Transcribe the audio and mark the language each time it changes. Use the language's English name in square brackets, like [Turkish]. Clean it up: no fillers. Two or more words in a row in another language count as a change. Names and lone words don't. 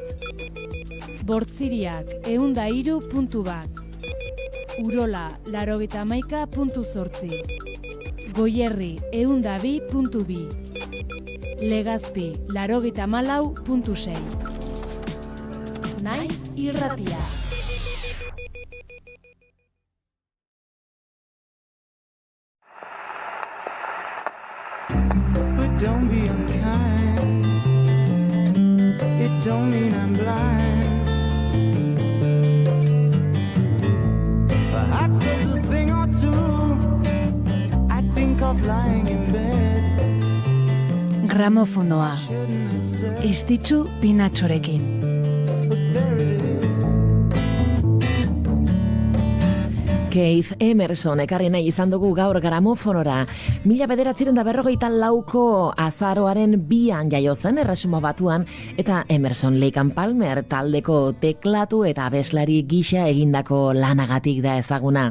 [Basque] Bortziriak, 103.1. Urola, 91.8. Goierri, 102.2. Legazpi, 94.6. Naiz irratia. [English] But don't be unkind. It don't mean I'm blind. Perhaps there's a thing or two I think of lying in bed. [Basque] Gramofonoa. Estitxu Pinatxorekin. Keith Emerson ekarri nahi izan dugu gaur gramofonora. 1954ko azaroaren 2an jaio zen Erresuma Batuan eta Emerson Lake and Palmer taldeko teklatu eta abeslari gisa egindako lanagatik da ezaguna.